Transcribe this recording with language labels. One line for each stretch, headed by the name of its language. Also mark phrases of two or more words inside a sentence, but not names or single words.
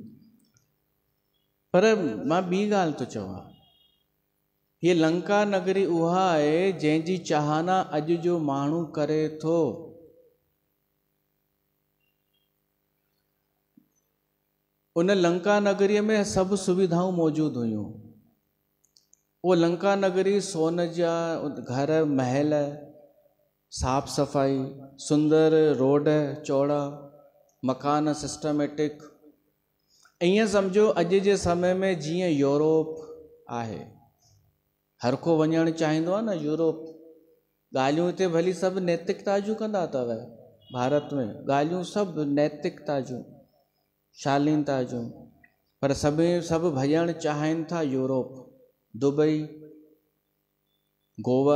Sindhi: पर मां ॿी ॻाल्हि थो चवां, हीअ लंका नगरी उहा आहे जंहिंजी चाहना अॼु जो माण्हू करे थो। उन लंका नगरीअ में सभु सुविधाऊं मौजूदु हुयूं। उहो लंका नगरी सोन जा घर महल, साफ़ सफ़ाई, सुंदर रोड चौड़ा, मकान सिस्टमेटिक। ईअं सम्झो अॼु जे समय में जीअं यूरोप आहे, हर को वञणु चाहींदो आहे न यूरोप। ॻाल्हियूं हिते भली सभु नैतिकता जूं कंदा अथव, भारत में ॻाल्हियूं सभु नैतिकता जूं, शालीनता जूं, पर सभु भॼणु चाहिनि था यूरोप, दुबई, गोवा।